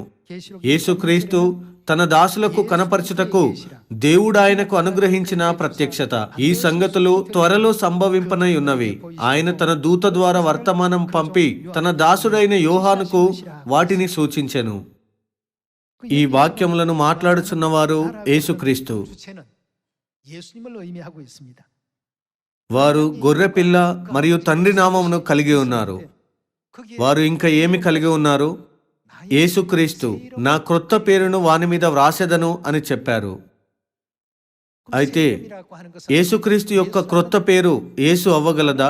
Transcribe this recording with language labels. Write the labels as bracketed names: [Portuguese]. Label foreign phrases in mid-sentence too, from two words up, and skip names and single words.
[Telugu] యేసుక్రీస్తు తన దాసులకు కనపరచుటకు దేవుడు ఆయనకు అనుగ్రహించిన ప్రత్యక్షత. ఈ సంగతులు త్వరలో సంభవింపనై ఉన్నవి. ఆయన తన దూత ద్వారా వర్తమానం పంపి తన దాసుడైన యోహానుకు వాటిని సూచించెను. ఈ వాక్యములను మాట్లాడుచున్నవారు యేసుక్రీస్తు. [Korean] 주체는 예수님을 의미하고 있습니다. [Telugu] వారు గొర్రెపిల్ల మరియు తండ్రి నామమును కలిగి ఉన్నారు. వారు ఇంకా ఏమి కలిగి ఉన్నారు? యేసుక్రీస్తు నా క్రొత్త పేరును వాని మీద వ్రాసెదను అని చెప్పారు. అయితే యేసుక్రీస్తు యొక్క క్రొత్త పేరు యేసు అవ్వగలదా?